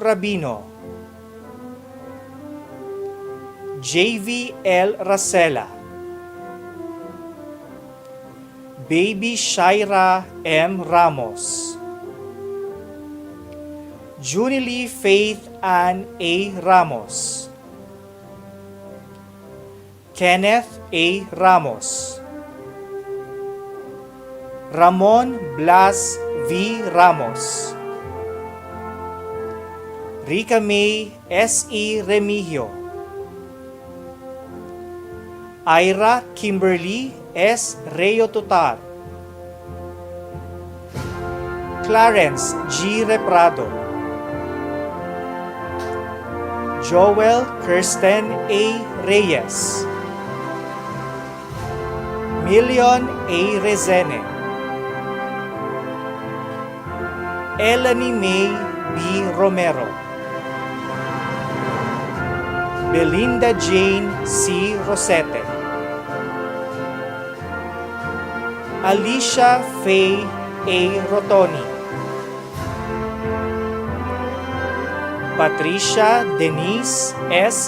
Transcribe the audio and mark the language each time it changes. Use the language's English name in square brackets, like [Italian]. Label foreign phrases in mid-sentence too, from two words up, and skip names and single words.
[English] Rabino, J.V. L. Racela, Baby Shaira M. Ramos, Junilee Faith Ann A. Ramos, Kenneth A. Ramos, Ramon Blas V. Ramos, Rica May S. E. Remigio, Ira Kimberly S. Reo Tutar, Clarence G. Reprado, Joel Kirsten A. Reyes, Million A. Rezene, Elanie May B. Romero, Belinda Jane C. Rosete, Alicia Faye A. Rotoni, Patricia Denise S.